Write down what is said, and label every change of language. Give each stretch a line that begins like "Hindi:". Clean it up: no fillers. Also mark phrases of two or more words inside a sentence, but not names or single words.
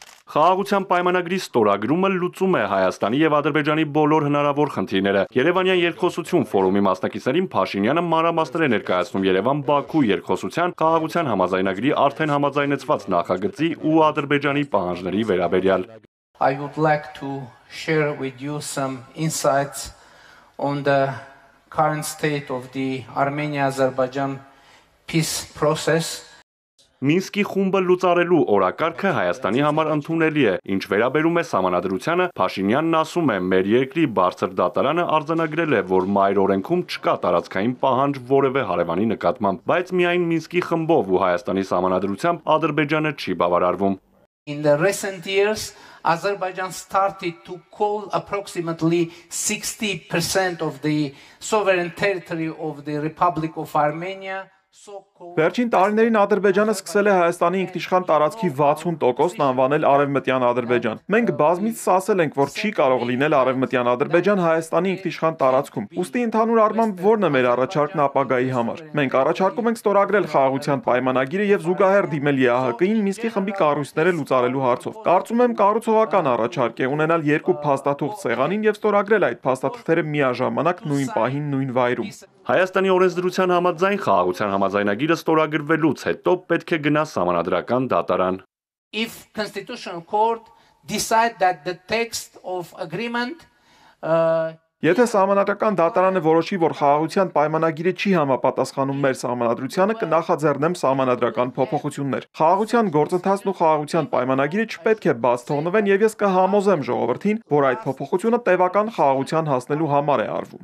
Armenian: Խաղաղության պայմանագրի ստորագրումը լուծում է Հայաստանի եւ Ադրբեջանի բոլոր հնարավոր խնդիրները։ Երևանյան երկխոսություն ֆորումի մասնակիցներին Փաշինյանը մանրամասներ է ներկայացնում Երևան-Բաքու երկխոսության խաղաղության համաձայնագրի արդեն համաձայնեցված նախագծի ու Ադրբեջանի պահանջների վերաբերյալ։
English: I would like to share with you some insights on the current state of the Armenia-Azerbaijan peace process.
Armenian: Մինսկի խումբը լուծարելու օրակարգը Հայաստանի համար ընդունելի է, ինչ վերաբերում է սահմանադրությանը, Փաշինյանն ասում է, մեր երկրի բարձր դատարանը արձանագրել է, որ մայր օրենքում չկա տարածքային պահանջ որևէ հարևանի նկատմամբ, բայց միայն Մինսկի խմբով ու Հայաստանի սահմանադրությամբ Ադրբեջանը չի բավարարվում։
English: In the recent years, Azerbaijan started to call approximately 60% of the sovereign territory of the Republic of Armenia.
Armenian: Վերջին տարիներին Ադրբեջանը սկսել է Հայաստանի ինքնիշխան տարածքի 60%-ն անվանել Արևմտյան Ադրբեջան։ Մենք բազմիցս ասել ենք, որ չի կարող լինել Արևմտյան Ադրբեջան Հայաստանի ինքնիշխան տարածքում։ Ուստի ընդհանուր առմամբ ո՞րն է մեր առաջարկն ապագայի համար։ Մենք առաջարկում ենք ստորագրել խաղաղության պայմանագիրը եւ զուգահեռ դիմել ԵԱՀԿ-ին Մինսկի խմբի կառույցները լուծարելու հարցով։ Կարծում եմ կառուցողական առաջարկ է ունենալ երկու փաստաթուղթ սեղանին եւ ստորագրել այդ փաստաթղթերը միաժամանակ նույն պահին նույն վայրում։ Հայաստանի օրենսդրության համաձայն խաղաղության համաձայնագիրը ստորագրվելուց հետո պետք է գնա սահմանադրական դատարան։
English: If Constitutional Court decide that the text of agreement
Armenian: Եթե սահմանադրական դատարանը որոշի, որ խաղաղության պայմանագիրը չի համապատասխանում մեր սահմանադրությանը, կնախաձեռնեմ սահմանադրական փոփոխություններ։ Խաղաղության գործընթացն ու խաղաղության պայմանագիրը չպետք է բաց թողնվեն եւ ես կհամոզեմ ժողովրդին, որ այդ փոփոխությունը տևական խաղաղության հասնելու համար է արվում։